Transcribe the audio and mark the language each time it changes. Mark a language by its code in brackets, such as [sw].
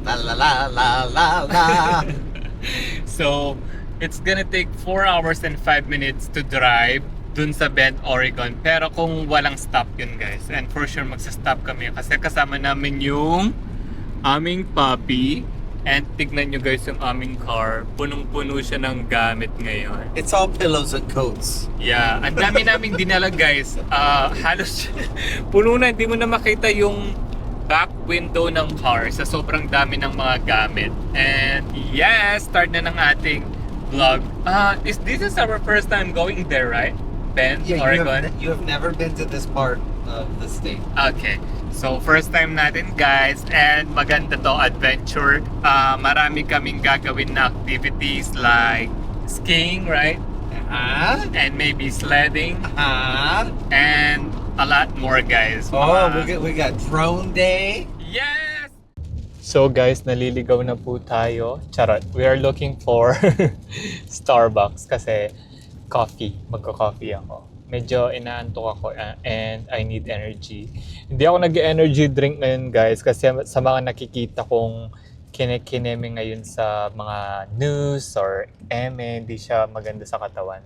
[en] La la la la la la. So, it's gonna take 4 hours and 5 minutes to drive [tl] dun sa [en] Bend, Oregon. [tl] Pero kung walang stop yun guys, [en] and for sure [tl] magsa-stop kami kasi kasama namin yung aming puppy. And tignan nyo guys yung aming car. Punong-puno siya ng gamit ngayon. [en] It's all pillows and coats. [tl] Yeah, ang dami naming dinala guys. Halos puno na, hindi mo na makita yung back window ng car sa sobrang dami ng mga gamit. And yes, start na ng ating vlog. [en] This is our first time going there, right? Bend, Oregon? You have never been to this part of the state. Okay. [tl] So, first time natin guys and maganda to adventure. Marami kaming gagawin na activities [en] like skiing, right? And maybe sledding. And a lot more guys. Oh, we got drone day. [tl] Yes! So guys, naliligaw na po tayo. Charot. [en] We are looking for Starbucks [tl] kasi [en] coffee. [tl] Magka-coffee ako. Medyo inaantok ako [en] and I need energy. [tl] Hindi ako nag-energy drink ngayon guys kasi sa mga nakikita kong kine-kineme ngayon sa mga news or hindi siya maganda sa katawan.